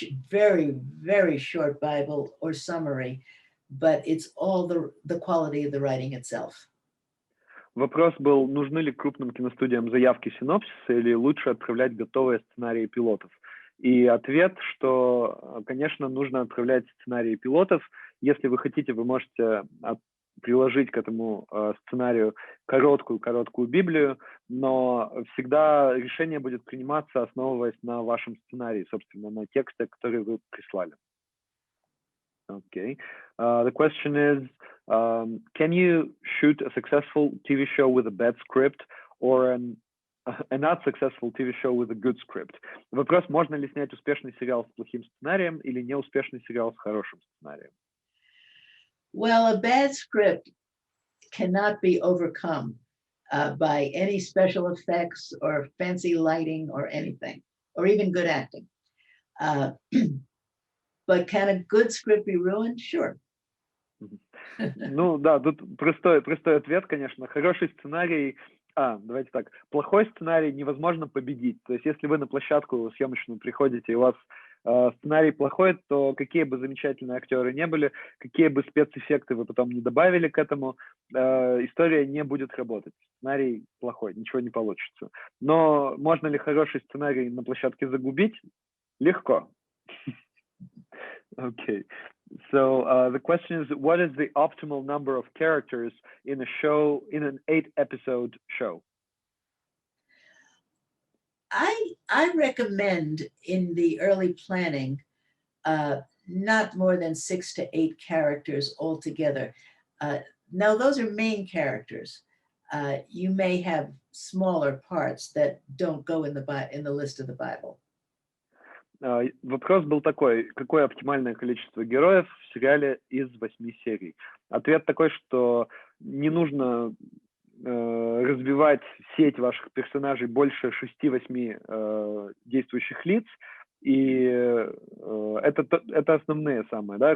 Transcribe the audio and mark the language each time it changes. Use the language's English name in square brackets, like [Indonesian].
[English] very, very short Bible or summary, but it's all the quality of the writing itself. [Russian] Вопрос был, нужны ли крупным киностудиям заявки синопсиса или лучше отправлять готовые сценарии пилотов? И ответ, что, конечно, нужно отправлять сценарии пилотов. Если вы хотите, вы можете приложить к этому сценарию короткую Библию, но всегда решение будет приниматься, основываясь на вашем сценарии, собственно, на тексте, который вы прислали. [English] Okay. The question is, can you shoot a successful TV show with a bad script or a not successful TV show with a good script? [Russian] Вопрос, можно ли снять успешный сериал с плохим сценарием или неуспешный сериал с хорошим сценарием? [English] Well, a bad script cannot be overcome by any special effects or fancy lighting or anything, or even good acting. But can a good script be ruined? Sure. [Russian] Ну да, тут простой ответ, конечно. Хороший сценарий, давайте так, плохой сценарий невозможно победить. То есть если вы на площадку съемочную приходите и у вас сценарий плохой, то какие бы замечательные актеры не были, какие бы спецэффекты вы потом не добавили к этому, история не будет работать. Сценарий плохой, ничего не получится. Но можно ли хороший сценарий на площадке загубить? Легко. [English] Okay. So the question is, what is the optimal number of characters in a show, in an 8-episode show? I recommend in the early planning not more than 6 to 8 characters altogether. Now those are main characters. You may have smaller parts that don't go in the list of the Bible. [Russian] Вопрос был такой, какое оптимальное количество героев в сериале из 8 серий? Ответ такой, что не нужно разбивать сеть ваших персонажей больше 6-8 действующих лиц, и это основные самые. Да?